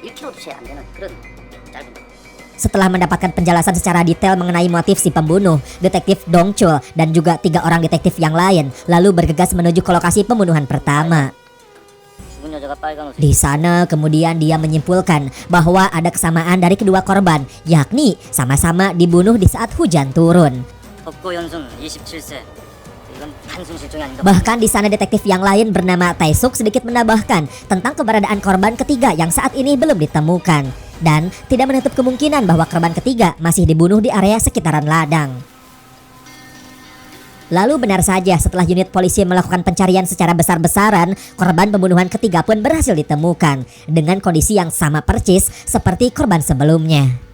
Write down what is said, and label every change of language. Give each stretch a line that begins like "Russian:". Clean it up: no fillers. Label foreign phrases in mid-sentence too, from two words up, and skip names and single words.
Indonesian: Setelah mendapatkan penjelasan secara detail mengenai motif si pembunuh, detektif Dong Chul dan juga 3 orang detektif yang lain lalu bergegas menuju ke lokasi pembunuhan pertama. Di sana kemudian dia menyimpulkan bahwa ada kesamaan dari kedua korban, yakni sama-sama dibunuh di saat hujan turun.
Korean: 덕고 연순 27세. 이건 단순 실종이 아닌가.
Indonesian: Bahkan di sana detektif yang lain bernama Taesuk sedikit menambahkan tentang keberadaan korban ketiga yang saat ini belum ditemukan. Dan tidak menutup kemungkinan bahwa korban ketiga masih dibunuh di area sekitaran ladang. Lalu benar saja setelah unit polisi melakukan pencarian secara besar-besaran, korban pembunuhan ketiga pun berhasil ditemukan dengan kondisi yang sama persis seperti korban sebelumnya.